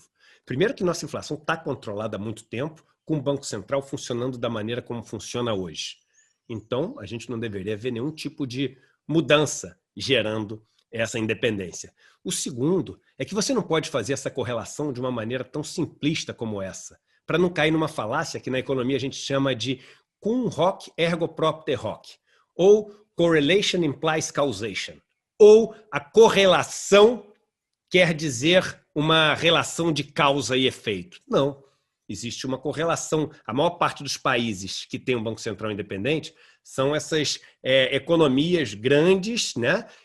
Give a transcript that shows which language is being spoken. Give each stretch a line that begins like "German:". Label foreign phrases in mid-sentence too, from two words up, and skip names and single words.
Portuguese: Primeiro que nossa inflação está controlada há muito tempo, com o Banco Central funcionando da maneira como funciona hoje. Então, a gente não deveria ver nenhum tipo de mudança gerando essa independência. O segundo é que você não pode fazer essa correlação de uma maneira tão simplista como essa, para não cair numa falácia que na economia a gente chama de
Latin: cum hoc ergo propter hoc,
English: ou correlation implies causation,
Portuguese: ou a correlação quer dizer uma relação de causa e efeito. Não, existe uma correlação. A maior parte dos países que tem um Banco Central independente são essas economias grandes, né?